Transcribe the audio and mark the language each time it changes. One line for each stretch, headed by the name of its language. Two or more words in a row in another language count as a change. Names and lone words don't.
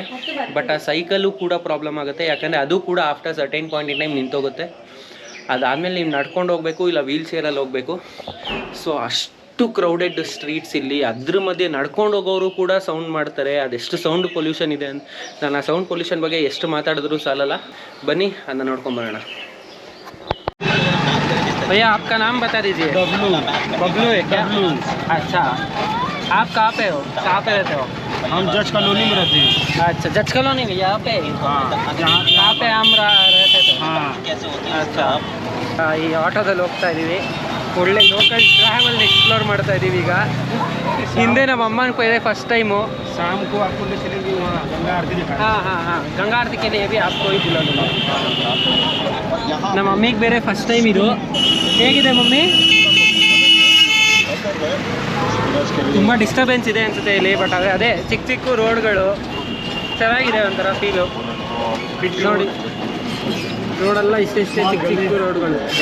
Kannada: ಬಟ್ ಆ ಸೈಕಲ್ಲು ಕೂಡ ಪ್ರಾಬ್ಲಮ್ ಆಗುತ್ತೆ, ಯಾಕಂದರೆ ಅದು ಕೂಡ
English: after certain point in time
Kannada: ನಿಂತೋಗುತ್ತೆ. ಅದಾದಮೇಲೆ ನೀವು ನಡ್ಕೊಂಡು ಹೋಗಬೇಕು, ಇಲ್ಲ ವೀಲ್ ಚೇರಲ್ಲಿ ಹೋಗಬೇಕು. ಸೊ ಅಷ್ಟು
English: crowded streets
Kannada: ಇಲ್ಲಿ. ಅದ್ರ ಮಧ್ಯೆ ನಡ್ಕೊಂಡು ಹೋಗೋರು ಕೂಡ ಸೌಂಡ್ ಮಾಡ್ತಾರೆ. ಅದೆಷ್ಟು
English: sound pollution
Kannada: ಇದೆ ಅಂತ ನಾನು ಆ
English: sound pollution
Kannada: ಬಗ್ಗೆ ಎಷ್ಟು ಮಾತಾಡಿದ್ರು ಸಾಲಲ್ಲ. ಬನ್ನಿ ಅದನ್ನ ನೋಡ್ಕೊಂಬರೋಣ.
Hindi: भैया आपका नाम बता दीजिए. बबलू है क्या? अच्छा, आप कहाँ पे हो, कहाँ पे रहते हो? हम जज कॉलोनी में रहते हैं. अच्छा, जज कॉलोनी में यहाँ पे? यहाँ पे हम रहते थे. अच्छा,
Kannada: ಈ ಆಟೋದಲ್ಲಿ ಹೋಗ್ತಾ ಇದ್ದೀವಿ. ಒಳ್ಳೆ
English: local travel explore
Kannada: ಮಾಡ್ತಾ ಇದ್ದೀವಿ ಈಗ. ಹಿಂದೆ ನಮ್ಮ ಅಮ್ಮನ ಕೊಯ್ದೆ
English: first time.
Hindi: शाम को आपको ले चलेंगे वहाँ गंगा आरती दिखाएंगे. हाँ, गंगा आरती के लिए भी आपको ही बुला दूँगा.
Kannada: ನಮ್ಮ ಮಮ್ಮಿಗೆ ಬೇರೆ
English: first time
Kannada: ಇದು. ಹೇಗಿದೆ ಮಮ್ಮಿ? ತುಂಬ ಡಿಸ್ಟರ್ಬೆನ್ಸ್ ಇದೆ ಅನಿಸುತ್ತೆ ಇಲ್ಲಿ. ಬಟ್ ಅದೇ ಚಿಕ್ಕ ಚಿಕ್ಕ ರೋಡ್ಗಳು ಚೆನ್ನಾಗಿದೆ, ಒಂಥರ ಫೀಲು. ನೋಡಿ, ರೋಡೆಲ್ಲ ಇಷ್ಟೇ ಚಿಕ್ಕ ಚಿಕ್ಕ ರೋಡ್ಗಳು.